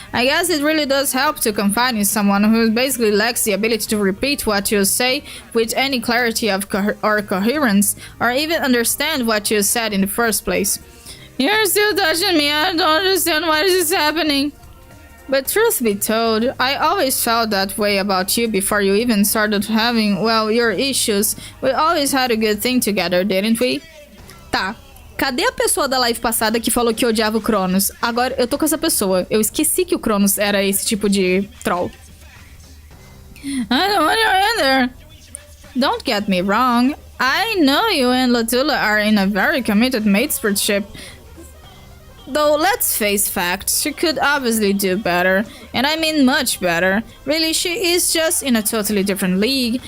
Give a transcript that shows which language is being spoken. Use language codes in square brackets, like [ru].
[en] I guess it really does help to confide in someone who basically lacks the ability to repeat what you say with any clarity of or coherence, or even understand what you said in the first place. You're still touching me. I don't understand what is happening. But truth be told, I always felt that way about you before you even started having, well, your issues. We always had a good thing together, didn't we? [pt] Tá. Cadê a pessoa da live passada que falou que odiava o Cronos? Agora eu tô com essa pessoa. Eu esqueci que o Cronos era esse tipo de troll. [en] I don't want your in there. Don't get me wrong. I know you and Latula are in a very committed mateship. Though, let's face facts, she could obviously do better. And I mean much better. Really, she is just in a totally different league.